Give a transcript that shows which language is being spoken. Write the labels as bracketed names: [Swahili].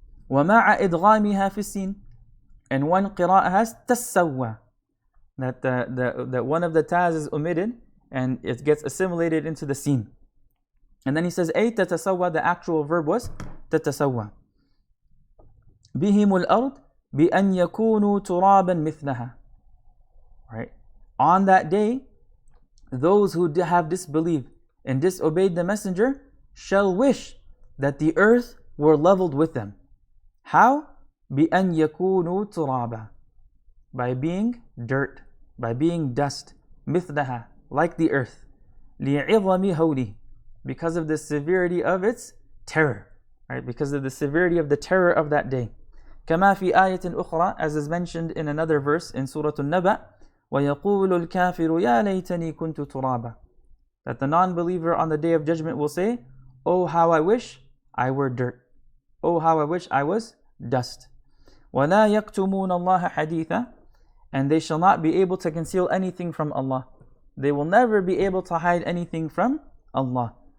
[Arabic] وَمَعَ إِدْغَامِهَا فِي السِّينِ, [English] and one qira'ah has تَسَوَّى, that one of the tas is omitted and it gets assimilated into the sin. And then he says, [Arabic] أي تتسوى, [English] the actual verb was [Arabic] تتسوى. بهم الأرض بأن يكونوا ترابا مثلها. [English] Right? On that day, those who have disbelieved and disobeyed the messenger shall wish that the earth were leveled with them. How? [Arabic] بأن يكونوا ترابا. [English] By being dirt, by being dust, [Arabic] مثلها, [English] like the earth. [Arabic] لعظم هوله, [English] because of the severity of its terror. Right? Because of the severity of the terror of that day. [Arabic] كما في آية أخرى, [English] as is mentioned in another verse in Surah An-Naba, [Arabic] وَيَقُولُ الْكَافِرُ يَا لَيْتَنِي كُنْتُ تُرَابًا. [English] That the non-believer on the day of judgment will say, oh, how I wish I were dirt. Oh, how I wish I was dust. [Arabic] وَلَا يَكْتُمُونَ اللَّهَ حَدِيثًا. [English] And they shall not be able to conceal anything from Allah. They will never be able to hide anything from Allah.